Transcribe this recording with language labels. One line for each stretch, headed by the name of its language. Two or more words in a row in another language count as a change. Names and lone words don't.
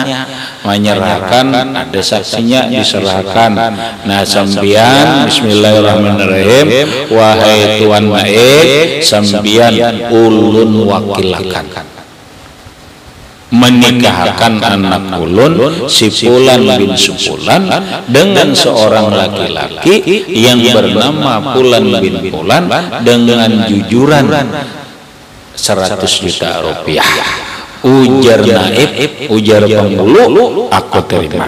Indonesian: Menyerahkan ada saksinya diserahkan.
Banjar: Nah sambian bismillahirrahmanirrahim wahai tuan naib sambian ulun wakilakan menikahkan anak ulun si Fulan bin Fulan dengan seorang laki-laki yang bernama Fulan bin Fulan dengan jujuran 100 juta rupiah. Ujar naib, ujar penghulu, aku terima.